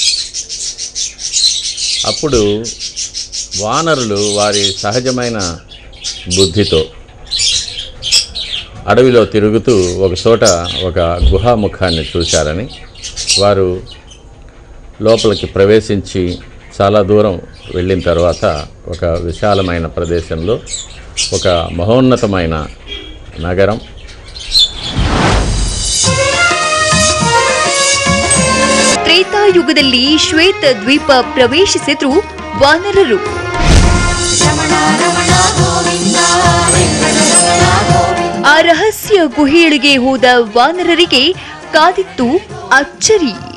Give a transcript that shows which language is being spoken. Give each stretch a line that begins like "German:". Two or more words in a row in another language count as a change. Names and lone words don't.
Telugu: అప్పుడు వానరులు వారి సహజమైన బుద్ధితో అడవిలో తిరుగుతూ ఒక చోట ఒక గుహాముఖాన్ని చూశారని, వారు లోపలికి ప్రవేశించి చాలా దూరం వెళ్ళిన తర్వాత ఒక విశాలమైన ప్రదేశంలో ఒక మహోన్నతమైన నగరం,
Kannada: ತ್ರೇತಾಯುಗದಲ್ಲಿ ಶ್ವೇತ ದ್ವೀಪ ಪ್ರವೇಶಿಸಿದ್ರು ವಾನರರು. ಆ ರಹಸ್ಯ ಗುಹೆಯೊಳಗೆ ಹೋದ ವಾನರರಿಗೆ ಕಾದಿತ್ತು ಅಚ್ಚರಿ.